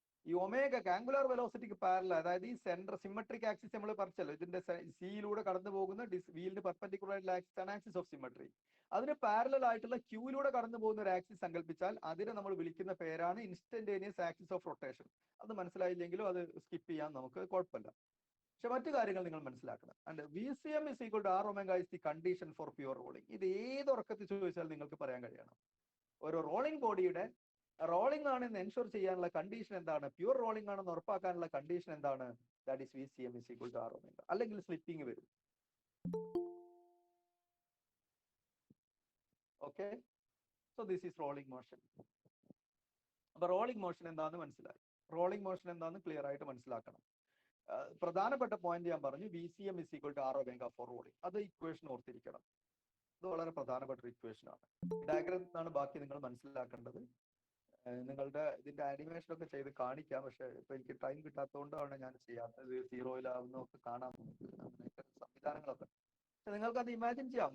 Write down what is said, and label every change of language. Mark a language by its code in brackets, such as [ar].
[ml] ഈ ഒമേഗക്ക് angular വെലോസിറ്റിക്ക് parallel, അതായത് ഈ സെൻട്രൽ സിമെട്രിക് ആക്സിസ് നമ്മൾ പറിച്ചല്ലോ, ഇതിന്റെ സിയിലൂടെ കടന്നു പോകുന്ന വീലിന് പെർപെൻഡിക്കുലർ ആയിട്ടുള്ള ആക്സിസ് ആണ് ആക്സിസ് ഓഫ് സിമെട്രി. അതിന് പാരലൽ ആയിട്ടുള്ള ക്യൂയിലൂടെ കടന്നു പോകുന്ന ഒരു ആക്സിസ് സങ്കല്പിച്ചാൽ അതിനെ നമ്മൾ വിളിക്കുന്ന പേരാണ് ഇൻസ്റ്റന്റേനിയസ് ആക്സിസ് ഓഫ് റൊട്ടേഷൻ. അത് മനസ്സിലായില്ലെങ്കിലും അത് സ്കിപ്പ് ചെയ്യാൻ നമുക്ക് കുഴപ്പമില്ല. പക്ഷെ മറ്റു കാര്യങ്ങൾ നിങ്ങൾ മനസ്സിലാക്കണം. [en] And VCM is equal to R omega is the condition for pure rolling. [ml] ഇത് ഏത് ഉറക്കത്തിൽ ചോദിച്ചാൽ നിങ്ങൾക്ക് പറയാൻ കഴിയണം. ഒരു റോളിംഗ് ബോഡിയുടെ റോളിംഗ് ആണെന്ന് എൻഷുർ ചെയ്യാനുള്ള കണ്ടീഷൻ എന്താണ്, പ്യൂർ റോളിംഗ് ആണെന്ന് ഉറപ്പാക്കാനുള്ള കണ്ടീഷൻ എന്താണ്, [en] That is VCM is equal to R omega. [ml] അല്ലെങ്കിൽ സ്ലിപ്പിംഗ് വരും. Okay, [en] So this is rolling motion. [ml] അപ്പൊ റോളിംഗ് മോഷൻ എന്താന്ന് മനസ്സിലായി. റോളിംഗ് മോഷൻ എന്താന്ന് ക്ലിയർ ആയിട്ട് മനസ്സിലാക്കണം. പ്രധാനപ്പെട്ട പോയിന്റ് ഞാൻ പറഞ്ഞു, [en] VCM is equal to R omega for rolling. [ml] അത് ഇക്വേഷൻ ഓർത്തിരിക്കണം. ഇത് വളരെ പ്രധാനപ്പെട്ട ഒരു ഇക്വേഷൻ ആണ്. ഡയഗ്രാമിൽ നിന്നാണ് ബാക്കി നിങ്ങൾ മനസ്സിലാക്കേണ്ടത്. നിങ്ങളുടെ ഇതിന്റെ ആനിമേഷൻ ഒക്കെ ചെയ്ത് കാണിക്കാം, പക്ഷെ ഇപ്പൊ എനിക്ക് ടൈം കിട്ടാത്തതുകൊണ്ടാണ് ഞാൻ ചെയ്യാത്തത്. സീറോയിലാവുന്നൊക്കെ കാണാൻ അങ്ങനെയൊക്കെ സംവിധാനങ്ങളൊക്കെ. പക്ഷെ നിങ്ങൾക്ക് അത് ഇമാജിൻ ചെയ്യാം.